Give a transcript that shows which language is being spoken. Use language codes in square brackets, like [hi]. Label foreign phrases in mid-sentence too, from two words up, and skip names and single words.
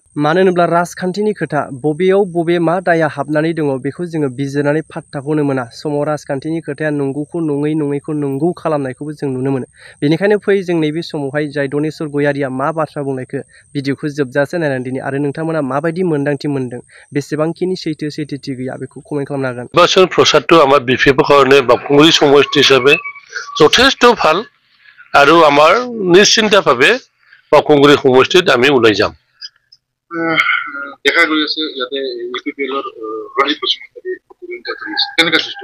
[brx] मानो होनोब्ला राजखान्थिनि खोथा बबेयाव बबे मा दाया हाबनानै दङ बेखौ जोङो बिजिरनानै पात्ताखौनो मोना। समाव राजखान्थिनि खोथाया नंगौखौ नङैखौ नंगौ खालामनायखौबो जों नुनो मोनो। बेनिखायनो फै जों नैबे समावहाय जाय धनेस्वर गयारिया मा बाथ्रा बुंनायखो भिडिअखौ जोबजासे नायनानै दिनै आरो नोंथांमोना माबायदि मोन्दांथि मोनदों बेसेबांखिनि सैथोथि गैया बेखौ कमेन्ट खालामनो हागोन। [as] নিৰ্বাচন প্ৰচাৰটো আমাৰ বিপিএফৰ কাৰণে বাপুংগুৰি সমষ্টি হিচাপে যথেষ্ট ভাল আৰু আমাৰ নিশ্চিন্তভাৱে বাপুংগুৰি সমষ্টিত আমি ওলাই যাম। দেখা গৈ আছে ইয়াতে ইউপিপিএলৰ ৰঞ্জিত বসুমতাৰী কেনেকুৱা সৃষ্টি